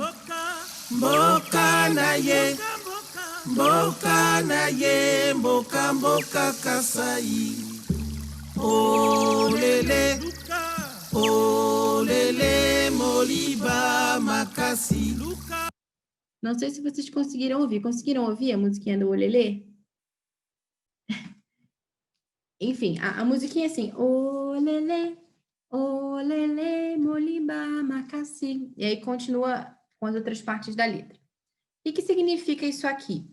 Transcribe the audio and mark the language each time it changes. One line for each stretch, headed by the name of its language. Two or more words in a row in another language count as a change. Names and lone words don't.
Lingala: Mboka na ye, mboka mboka kasai. Olelê, olelê, Moliba makasi.
Portuguese: Não sei se vocês conseguiram ouvir. Conseguiram ouvir a musiquinha do Olelê? Enfim, a musiquinha é assim,
Lingala: Olelê, olelê, Moliba makasi.
Portuguese: E aí continua com as outras partes da letra. O que significa isso aqui?